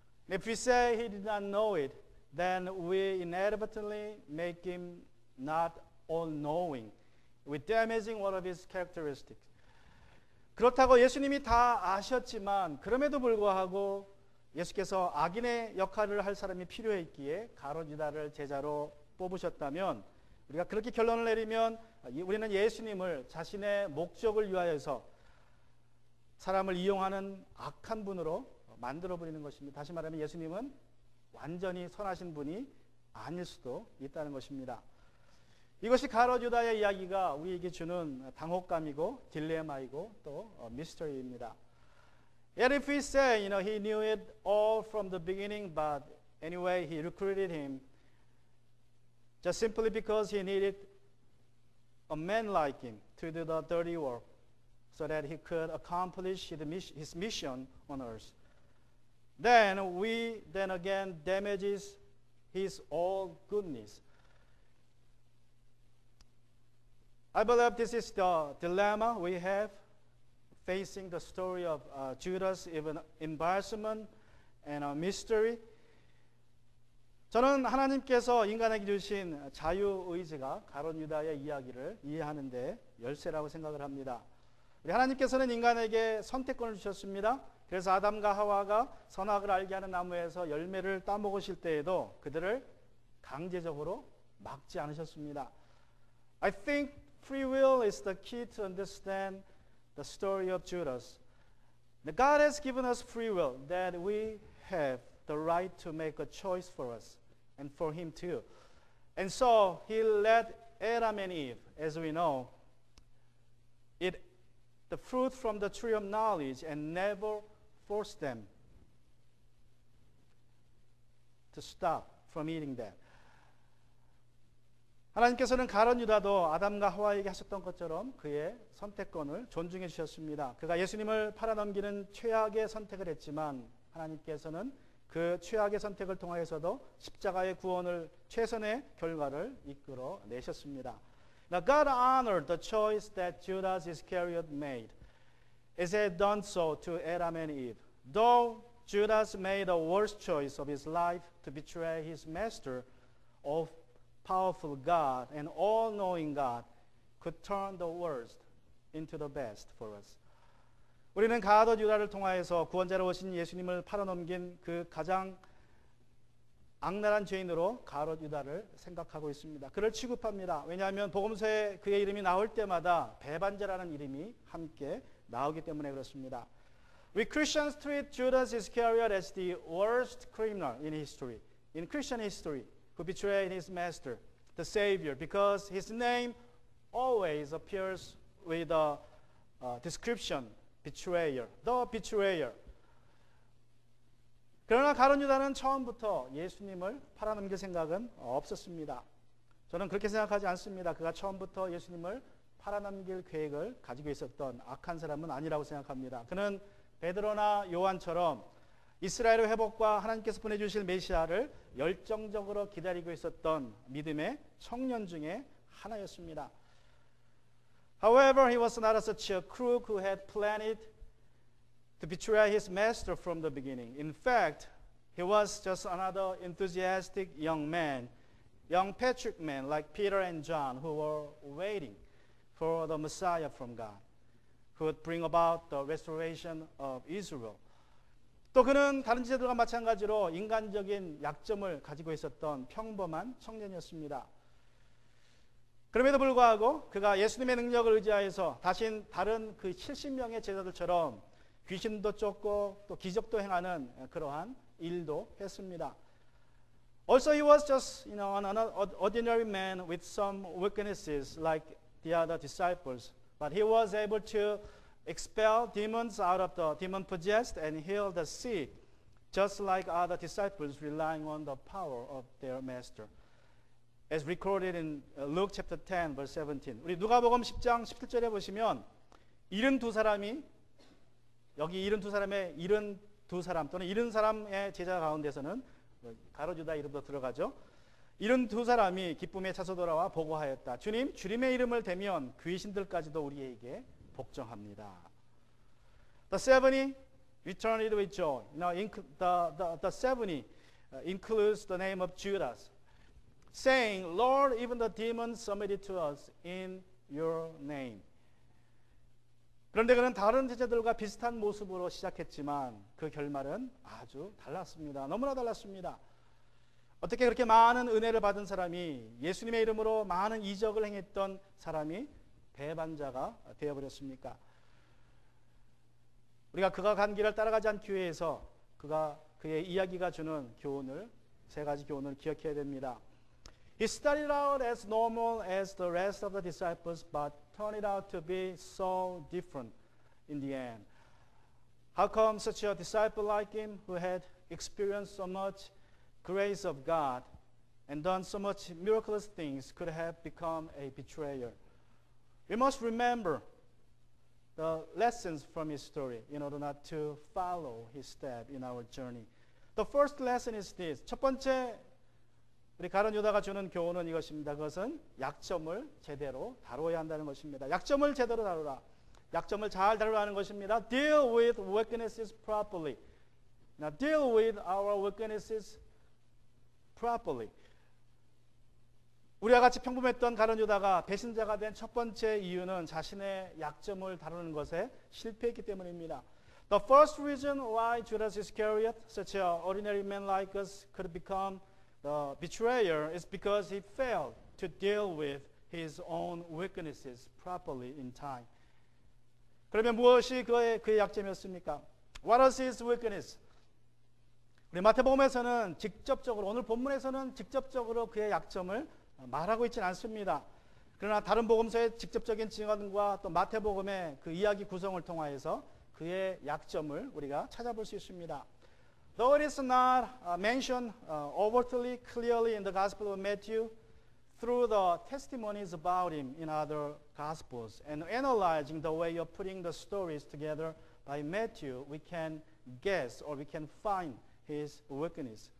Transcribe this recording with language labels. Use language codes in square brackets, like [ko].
[en] If we say he did not know it, then we inevitably make him not all-knowing, with damaging one of his characteristics. [ko] 그렇다고 예수님이 다 아셨지만 그럼에도 불구하고 예수께서 악인의 역할을 할 사람이 필요했기에 가롯 유다를 제자로 뽑으셨다면 우리가 그렇게 결론을 내리면 우리는 예수님을 자신의 목적을 위하여서 사람을 이용하는 악한 분으로 만들어버리는 것입니다. 다시 말하면 예수님은 완전히 선하신 분이 아닐 수도 있다는 것입니다. 이것이 가롯 유다의 이야기가 우리에게 주는 당혹감이고 딜레마이고 또 미스터리입니다. [en] Yet if we say, he knew it all from the beginning, but anyway he recruited him just simply because he needed a man like him to do the dirty work so that he could accomplish his mission on earth. Then again damages his all goodness. I believe this is the dilemma we have facing the story of Judas' embarrassment and a mystery. [ko] 저는 하나님께서 인간에게 주신 자유의지가 가롯 유다의 이야기를 이해하는데 열쇠라고 생각을 합니다. 우리 하나님께서는 인간에게 선택권을 주셨습니다. 그래서 아담과 하와가 선악을 알게 하는 나무에서 열매를 따먹으실 때에도 그들을 강제적으로 막지 않으셨습니다. [en] I think free will is the key to understand the story of Judas. God has given us free will, that we have the right to make a choice for us and for him too. And so he let Adam and Eve, as we know, eat the fruit from the tree of knowledge and never forced them to stop from eating that. [ko] 하나님께서는 가롯 유다도 아담과 하와에게 하셨던 것처럼 그의 선택권을 존중해 주셨습니다. 그가 예수님을 팔아넘기는 최악의 선택을 했지만 하나님께서는 그 최악의 선택을 통하여서도 십자가의 구원을 최선의 결과를 이끌어 내셨습니다. [en] Now God honored the choice that Judas Iscariot made, as he had done so to Adam and Eve. Though Judas made the worst choice of his life to betray his master, all powerful God and all-knowing God could turn the worst into the best for us. [ko] 우리는 가롯 유다를 통하여서 구원자로 오신 예수님을 팔아넘긴 그 가장 악랄한 죄인으로 가롯 유다를 생각하고 있습니다. 그를 취급합니다. 왜냐하면 복음서에 그의 이름이 나올 때마다 배반자라는 이름이 함께 나오기 때문에 그렇습니다. [en] We Christians treat Judas Iscariot as the worst criminal in history, in Christian history, who betrayed his master, the Savior, because his name always appears with a description, betrayer, the betrayer. [ko] 그러나 가룟 유다는 처음부터 예수님을 팔아넘길 생각은 없었습니다. 저는 그렇게 생각하지 않습니다. 그가 처음부터 예수님을 팔아넘길 계획을 가지고 있었던 악한 사람은 아니라고 생각합니다. 그는 베드로나 요한처럼 이스라엘의 회복과 하나님께서 보내주실 메시아를 열정적으로 기다리고 있었던 믿음의 청년 중에 하나였습니다. [en] However, he was not such a crook who had planned to betray his master from the beginning. In fact, he was just another enthusiastic young man young patriot men like Peter and John who were waiting for the Messiah from God, who would bring about the restoration of Israel. [ko] 또 그는 다른 제자들과 마찬가지로 인간적인 약점을 가지고 있었던 평범한 청년이었습니다. 그럼에도 불구하고 그가 예수님의 능력을 의지하여서 다른 그 70명의 제자들처럼 귀신도 쫓고 또 기적도 행하는 그러한 일도 했습니다. [en] Also, he was just, an ordinary man with some weaknesses like the other disciples, but he was able to expel demons out of the demon-possessed and heal the sick, just like other disciples relying on the power of their master. As recorded in Luke chapter 10, verse 17. [ko] 우리 누가복음 10장 17절에 보시면 72사람이 여기 72사람의 72사람 또는 70사람의 제자 가운데서는 가룟 유다 이름도 들어가죠. 72사람이 기쁨에 차서 돌아와 보고하였다. 주님, 주님의 이름을 대면 귀신들까지도 우리에게 복종합니다. [en] The 70 returned with joy. The 70 includes the name of Judas, saying, Lord, even the demons submitted to us in your name. [ko] 그런데 그는 다른 제자들과 비슷한 모습으로 시작했지만 그 결말은 아주 달랐습니다. 너무나 달랐습니다. 어떻게 그렇게 많은 은혜를 받은 사람이 예수님의 이름으로 많은 이적을 행했던 사람이 배반자가 되어버렸습니까? 우리가 그가 간 길을 따라가지 않기 위해서 그의 이야기가 주는 교훈을, 세 가지 교훈을 기억해야 됩니다. [en] He started out as normal as the rest of the disciples, but turned out to be so different in the end. How come such a disciple like him, who had experienced so much grace of God and done so much miraculous things, could have become a betrayer? We must remember the lessons from his story in order not to follow his step in our journey. The first lesson is this. [ko] 첫 번째 우리 가룟 유다가 주는 교훈은 이것입니다. 그것은 약점을 제대로 다루어야 한다는 것입니다. 약점을 제대로 다루라. 약점을 잘 다루라는 것입니다. [en] Deal with weaknesses properly. Now deal with our weaknesses properly. [ko] 우리와 같이 평범했던 가룟 유다가 배신자가 된 첫 번째 이유는 자신의 약점을 다루는 것에 실패했기 때문입니다. [en] The first reason why Judas Iscariot, such an ordinary man like us, could become the betrayer is because he failed to deal with his own weaknesses properly in time. [ko] 그러면 무엇이 그의 약점이었습니까? [en] What was his weakness? [ko] 우리 마태복음에서는 직접적으로, 오늘 본문에서는 직접적으로 그의 약점을 말하고 있지는 않습니다. 그러나 다른 복음서의 직접적인 증언과 또 마태복음의 그 이야기 구성을 통하여서 그의 약점을 우리가 찾아볼 수 있습니다. [en] Though it is not mentioned overtly clearly in the Gospel of Matthew, through the testimonies about him in other Gospels and analyzing the way of putting the stories together by Matthew, we can guess or we can find his weakness.